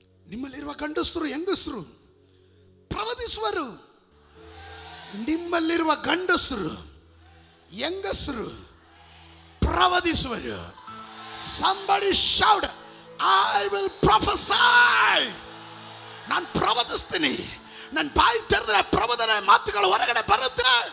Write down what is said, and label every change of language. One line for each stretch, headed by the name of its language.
Kannada: ನಿಮ್ಮಲ್ಲಿರುವ ಗಂಡಸರು ಹೆಂಗಸರು ಪ್ರವಾದಿಸುವರು, ನಿಮ್ಮಲ್ಲಿರುವ ಗಂಡಸರು ಹೆಂಗಸರು ಪ್ರವಾದಿಸುವರು.
English: Somebody shout, I will prophesy.
Kannada: ನಾನು ಪ್ರವಾದಿಸ್ತೀನಿ. ನನ್ನ ಬಾಯಿ ತೆರೆದ್ರೆ ಪ್ರವಾದನ ಮಾತುಗಳು ಹೊರಗಡೆ ಬರುತ್ತೆ.